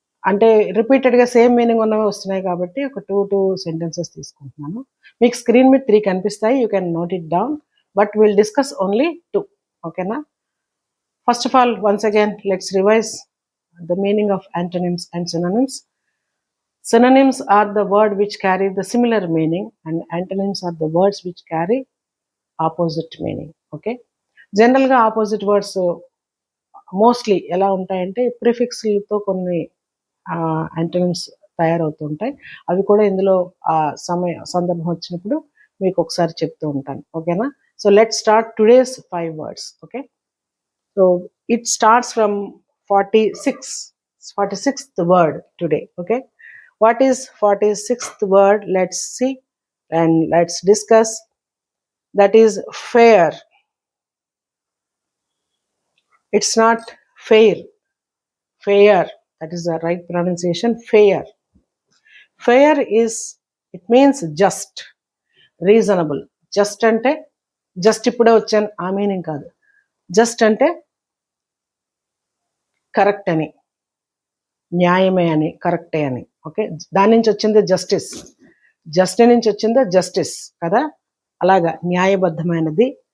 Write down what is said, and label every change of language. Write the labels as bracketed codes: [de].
[te] అంటే రిపీటెడ్గా same meaning ఉన్నవి వస్తున్నాయి కాబట్టి ఒక 2 సెంటెన్సెస్ తీసుకుంటున్నాను. మీకు స్క్రీన్ మీద 3 కనిపిస్తాయి, [en] You can note it down, but will discuss only 2. [te] ఓకేనా? [en] First of all, once again, let's revise the meaning of antonyms and synonyms. Synonyms are the word which carry the similar meaning, and antonyms are the words which carry opposite meaning. Okay? [te] General ga opposite words mostly ఎలా ఉంటాయంటే ప్రిఫిక్స్లతో కొన్ని antonyms తయారవుతుంటాయి. అవి కూడా ఇందులో సందర్భం వచ్చినప్పుడు మీకు ఒకసారి చెప్తూ ఉంటాను. ఓకేనా? [en] So let's start today's 5 words. Okay, so it starts from 46th word today. Okay, what is 46th word? Let's see and let's discuss. That is fair. It's not fair, fair, that is the right pronunciation. Fair, fair is, it means just, reasonable. [te] Just ante just ipude vachanu aa meaning kaadu. Just ante correct అని, న్యాయమే అని, కరెక్టే అని. Okay, దాని నుంచి వచ్చింది justice, justice నుంచి వచ్చింది జస్టిస్ కదా, అలాగా న్యాయబద్ధమైనది.